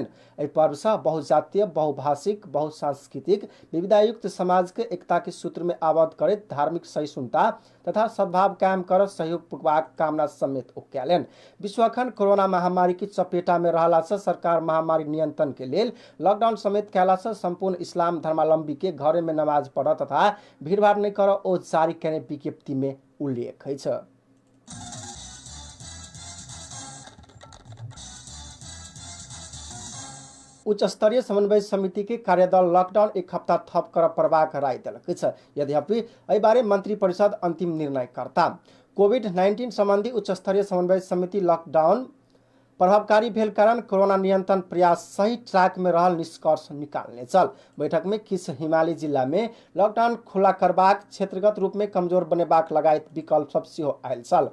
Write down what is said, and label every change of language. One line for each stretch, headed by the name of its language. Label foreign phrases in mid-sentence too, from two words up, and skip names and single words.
Maithili: पर्व से बहुजातीय बहुभाषिक बहुसांस्कृतिक विविधतायुक्त समाज के एकता के सूत्र में आबद्ध करे धार्मिक सहिष्णुता तथा सद्भाव कायम कर सहयोग पुगबाक कामना समेत कैलन। विश्व अखन कोरोना महामारी की चपेटा में रहला से सरकार महामारी नियंत्रण के लिए लॉकडाउन समेत कैला से संपूर्ण इस्लाम धर्मावलंबी के घरे में नमाज पढ़ तथा भीड़भाड़ नहीं कर ओ जारी करने विज्ञप्ति में उल्लेख है। उच्च स्तरीय समन्वय समिति के कार्यदल लॉकडाउन एक हफ्ता थप कर प्रवाह राय दिलक। यद्यपि एहि बारे मंत्री परिषद अंतिम निर्णय करता। कोविड-19 संबंधी उच्च स्तरीय समन्वय समिति लॉकडाउन प्रभावकारी भेल कारण कोरोना नियंत्रण प्रयास सही ट्रैक में रहल निष्कर्ष निकालने चल। बैठक में किस हिमालय जिला में लॉकडाउन खुला करबाक क्षेत्रगत रूप में कमजोर बनेबाक लगायत विकल्प सब सेहो आयल चल।